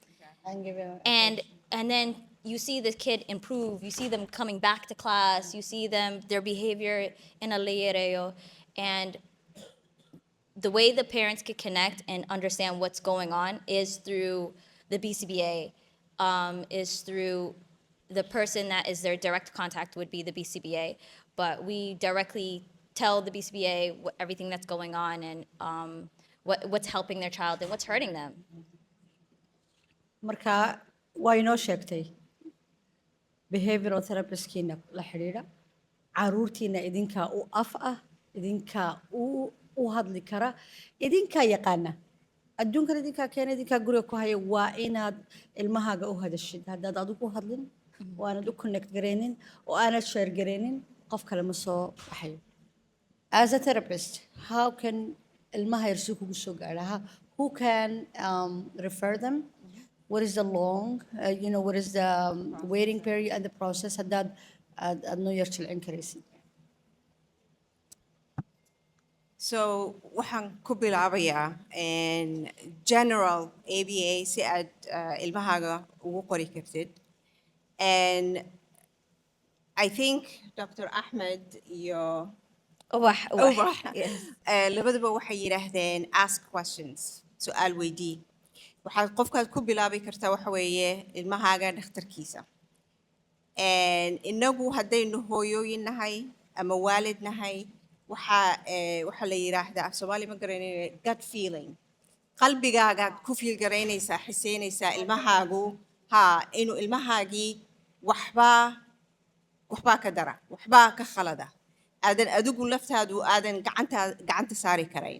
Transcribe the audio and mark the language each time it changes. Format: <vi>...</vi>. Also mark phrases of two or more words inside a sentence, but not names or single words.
<en>And then you see the kid improve, you see them coming back to class, you see their behavior in a leereo, and the way the parents can connect and understand what's going on is through the BCBA, is through the person that is their direct contact would be the BCBA, but we directly tell the BCBA everything that's going on and what's helping their child and what's hurting them.</en> <so>marka waa inoo sheegtay</so> <en>behavioral therapist-kiina</en> <so>la xidhiidha caruurtiina idinkaa u af ah idinkaa u hadli kara idinkaa yaqaana adduunkan idinkaa keena idinkaa guriga ku haya waa inaad ilmahaaga u hadashid haddaad adigu u hadlin oo aanad u connect garaynin oo aanad share garaynin qof kale ma soo baxayo.</so> <en>As a therapist, how can</en> <so>ilmaha yar si kugu soo gaadha?</so> <en>Who can refer them? What is the long, what is the waiting period and the process</en> <so>haddaad aad noo yar jilcin karaysid? So waxaan ku bilaabayaa general ABA si aad ilmahaaga ugu qori kartid.</so> <en>And I think Dr.</en> <so>Ahmed iyo Ubax labadaba waxay yidhaahdeen</so> <en>ask questions,</en> <so>su'aal weydii. waxaad qofkaad ku bilaabi kartaa waxa weeye ilmahaaga dhakhtarkiisa. Inagu haddaynu hooyooyin nahay ama waalid nahay waxaa la yidhaahdaa af Soomaali ma garanayno</so> <en>gut feeling.</en> <so>qalbigaagaad ku feel garaynaysaa xiseynaysaa ilmahaagu inuu ilmahaagii waxbaa ka dara waxbaa ka khalada aadan adigu laftaadu aadan gacanta saari karayn.</so>